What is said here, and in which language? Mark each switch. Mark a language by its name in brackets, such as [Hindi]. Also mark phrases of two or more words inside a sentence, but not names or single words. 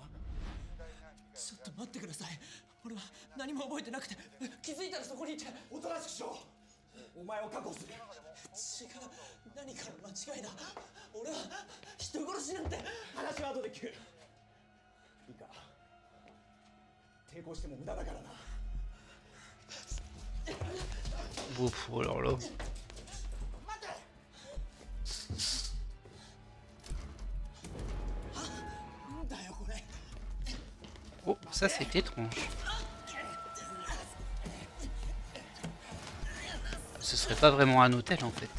[Japanese] ちょっと待ってください。俺は何も覚えてなくて、気づいたらそこにいて。おとなしくしろ。お前を確保する。違う、何かの間違いだ。俺は人殺しなんて。話は後で聞く。いいか、抵抗しても無駄だからな。 [French] Ouf, oh là là. Oh, ça c'est étrange. Ce serait pas vraiment un hôtel en fait.